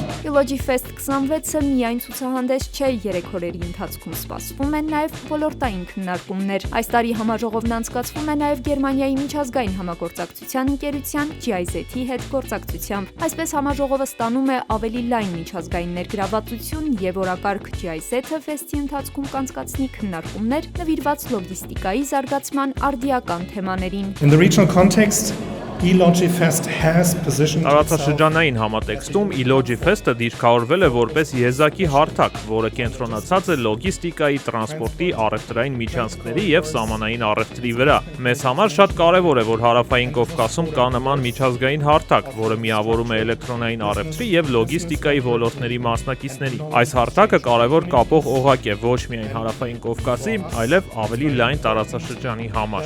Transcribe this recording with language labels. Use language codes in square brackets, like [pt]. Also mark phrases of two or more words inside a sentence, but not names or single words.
[hy] Ilogifest 26-ը միայն ցուցահանդես չէ, 3 օրերի ընթացքում սպասվում են նաև ոլորտային քննարկումներ։ Այս տարի համաժողովն անցկացվում է նաև Գերմանիայի միջազգային համագործակցության ընկերության GIZ-ի հետ գործակցությամբ։ Այսպես համաժողովը ստանում է ավելի լայն միջազգային ներգրավվածություն եւ օրակարգ GIZ-ը ֆեստի ընթացքում կանցկացնի քննարկումներ նվիրված լոգիստիկայի զարգացման արդիական թեմաներին։ [en] In the regional context, Ilogifest has positioned [hy] Տարածաշրջանային համատեքստում Ilogifest-ը դիրքավորվել է որպես եզակի հարթակ, որը կենտրոնացած է լոգիստիկայի, տրանսպորտի, առևտրային միջանցքների եւ սահմանային առևտրի վրա։ Մեզ համար շատ կարեւոր է, որ Հարավային Կովկասում կա նման միջազգային հարթակ, որը միավորում է էլեկտրոնային առևտրի եւ լոգիստիկայի ոլորտների մասնակիցների։ Այս հարթակը կարեւոր կապող օղակ է ոչ միայն Հարավային Կովկասի, այլև ավելի լայն տարածաշրջանի համար։